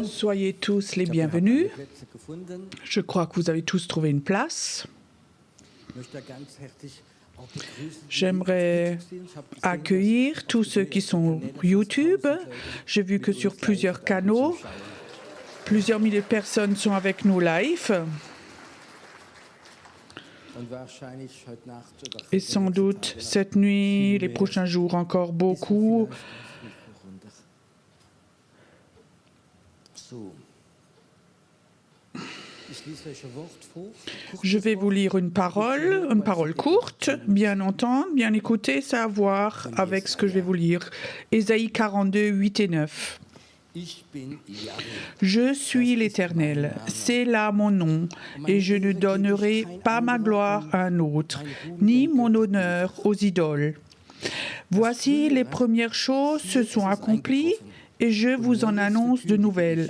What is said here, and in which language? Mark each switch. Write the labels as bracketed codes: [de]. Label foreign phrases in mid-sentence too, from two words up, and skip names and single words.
[fr] Soyez tous les [de] Ich hoffe, ihr habt [fr] bienvenus. [de] alle Plätze gefunden. [fr] Je crois que vous avez tous trouvé une place. [de] Ich möchte ganz herzlich auch begrüßen, die [fr] J'aimerais [de] auf YouTube sind. Ich habe gesehen, [fr] accueillir tous ceux qui sont YouTube. J'ai vu que sur plusieurs canaux, plusieurs milliers de personnes sont avec nous live. [de] und wahrscheinlich heute Nacht oder [fr] Et sans doute cette nuit, les prochains jours encore beaucoup. [de] So. Ich lese euch ein Wort vor. [fr] Je vais vous lire une parole courte, bien entendre, bien écouter, savoir avec ce que je vais vous lire. Ésaïe 42, 8 et 9. [de] Ich bin Yahweh. [fr] Je suis l'Éternel, c'est là mon nom, et je ne donnerai pas ma gloire à un autre, ni mon honneur aux idoles. Voici les premières choses se sont accomplies, et je vous en annonce de nouvelles.